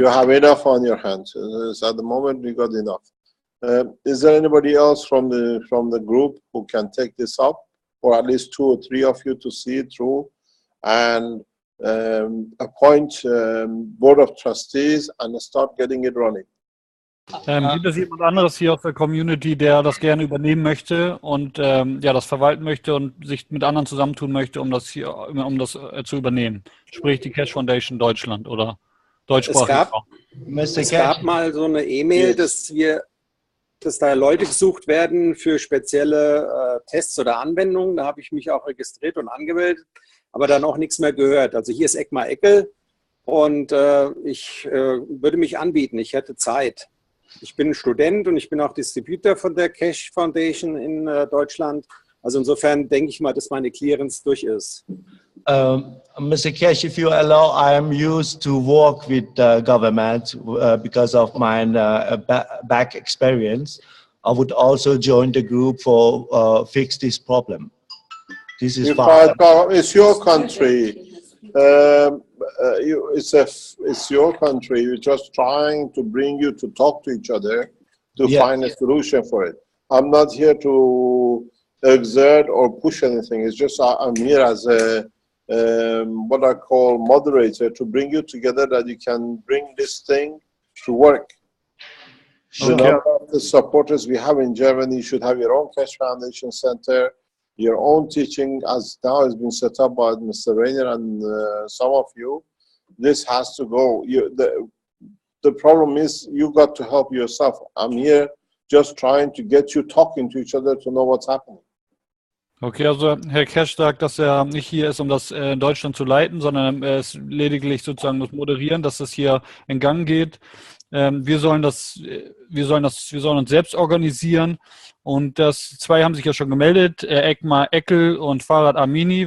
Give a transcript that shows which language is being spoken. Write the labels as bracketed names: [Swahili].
[English] You have enough on your hands. At the moment, you got enough. Is there anybody else from the group who can take this up, or at least 2 or 3 of you to see it through and appoint board of trustees and start getting it running? [German] Gibt es jemand anderes hier aus der Community, der das gerne übernehmen möchte und ja, das verwalten möchte und sich mit anderen zusammentun möchte, um das zu übernehmen? Sprich die Keshe Foundation Deutschland oder deutschsprachig. Es gab mal so eine E-Mail, dass da Leute gesucht werden für spezielle Tests oder Anwendungen. Da habe ich mich auch registriert und angemeldet, aber dann auch nichts mehr gehört. Also hier ist Eckmar Eckel und ich würde mich anbieten, ich hätte Zeit. Ich bin Student und ich bin auch Distributor von der Keshe Foundation in Deutschland. Also insofern denke ich mal, dass meine Clearance durch ist. [English] Mr. Keshe, if you allow, I am used to work with government because of my back experience. I would also join the group for fix this problem. This is fine. It's your country. It's your country. We're just trying to bring you to talk to each other to find a solution for it. I'm not here to exert or push anything. It's just I'm here as a what I call moderator to bring you together, that you can bring this thing to work. The number of the supporters we have in Germany, you should have your own Keshe Foundation Center, your own teaching, as now has been set up by Mr. Rainer and some of you. This has to go. The problem is you got to help yourself. I'm here just trying to get you talking to each other to know what's happening. [German] Okay, also Herr Kesch sagt, dass er nicht hier ist, um das in Deutschland zu leiten, sondern er ist lediglich sozusagen das Moderieren, dass das hier in Gang geht. Wir sollen uns selbst organisieren, und 2 haben sich ja schon gemeldet, Eckmar Eckel und Farhad Amini.